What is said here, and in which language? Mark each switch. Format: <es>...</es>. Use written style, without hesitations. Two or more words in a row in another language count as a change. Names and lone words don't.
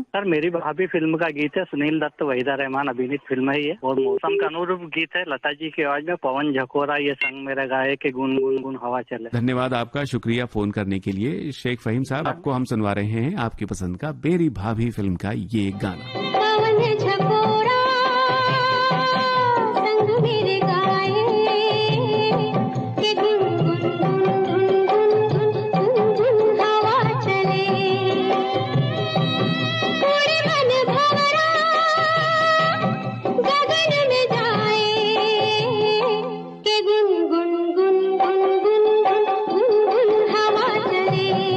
<hi>सर मेरी भाभी फिल्म का गीत है, सुनील दत्त वहीदा रहमान अभिनीत फिल्म है ये, और मौसम का अनुरूप गीत है, लता जी की आवाज में, पवन झकोरा ये संग मेरे गाए के गुन गुन गुन हवा चले। धन्यवाद आपका, शुक्रिया फोन करने के लिए। शेख फहीम साहब, आपको हम सुनवा रहे हैं आपकी पसंद का मेरी भाभी फिल्म का ये गाना। पवन झकोरा संग मेरे गाए के गुन गुन गुन गुन गुन गुन हवा चले, उड़े मन भंवरा गगन में जाए के गुन गुन गुन गुन गुन गुन गुन हवा चले,</hi>